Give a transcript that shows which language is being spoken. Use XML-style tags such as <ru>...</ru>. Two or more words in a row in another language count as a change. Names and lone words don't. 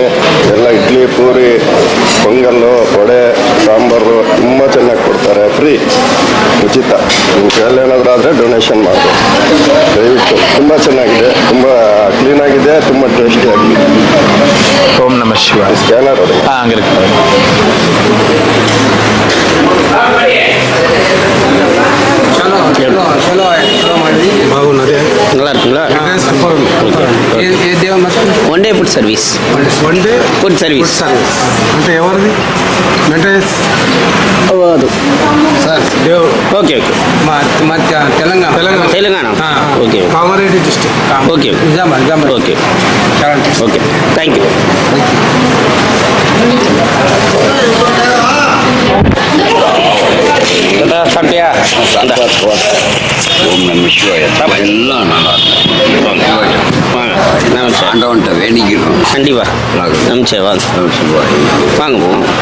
<kn>ಎಲ್ಲ ಇಡ್ಲಿ ಪೂರಿ ಪೊಂಗಲ್ಲು ವಡೆ ಸಾಂಬಾರು ತುಂಬ ಚೆನ್ನಾಗಿ ಕೊಡ್ತಾರೆ. ಫ್ರೀ, ಉಚಿತ. ನಿಮ್ಮ ಕೈಯಲ್ಲಿ ಏನಾದರೂ ಆದರೆ ಡೊನೇಷನ್ ಮಾಡಿ ದಯವಿಟ್ಟು. ತುಂಬ ಚೆನ್ನಾಗಿದೆ, ತುಂಬ ಕ್ಲೀನಾಗಿದೆ, ತುಂಬ ಟೇಸ್ಟಿಯಾಗಿದೆ. ಓಂ ನಮ ಶಿವಾಯ. ಸ್ಕ್ಯಾನರ್ ಅದು.</kn> <ta>அங்கே இருக்கு.</ta> <te>బాగున్నది.</te> <ta>நல்லா இருக்குங்களா?</ta> <en>one day food service. one day food service.</en> <te>అంటే ఎవరిది మెయింటెనెన్స్?</te> <kn>ಅದು</kn> <te>సార్ దేవుడు.</te> <en>okay okay.</en> <te>తెలంగాణ తెలంగాణ. ఓకే కామారెడ్డి డిస్ట్రిక్ట్.</te> <en>okay okay okay. thank you.</en> <ta>சாப்பிட்டியா? ஓம் நம சிவாய. எல்லாம் நல்லா ஆண்டவன்ட்ட வேண்டிக்கிறோம். கண்டிப்பா நம்பிச்சே வாங்க. வாங்க போவோம்.</ta>